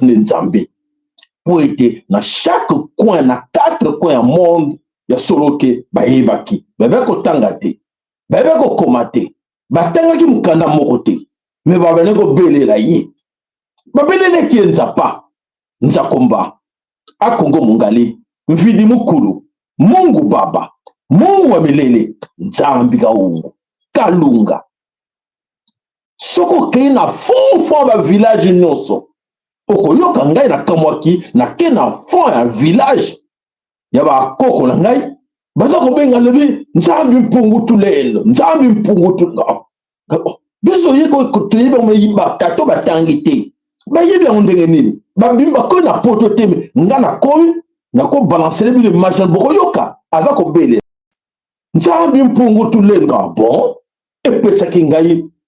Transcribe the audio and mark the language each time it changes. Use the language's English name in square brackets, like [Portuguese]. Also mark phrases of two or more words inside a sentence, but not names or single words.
[Lingala] nde nzambe po ete na [French] chaque coin [Lingala] na 4 coins ya monde ya solo ke bayebaki babe kotanga te babe kokoma te batangaki mukanda moko te me babane kobelela ye babeleleki nzapa nzakomba akongo mungali mvidi mukulu [Swahili] Mungu baba Mungu wa milele [Lingala] nzambi kaungu kalunga soko ke na fond ba village nyonso okoyoka ngai na kamwaki na ke na fond ya village ya bakoko na ngai baza kobenga lebi [Kongo] nzambi mpungu tulendo nzambi mpungu tulendo [Lingala] biso yeko kotoyeba meyimba kato batangi te bayebi yango ndenge nini babimba ko na poto te nga na komi na ko balancer bi [French] le major [Lingala] bokoyoka aza kobele [Kongo] nzambi mpungu tulendo [Lingala] bon epesaki ngai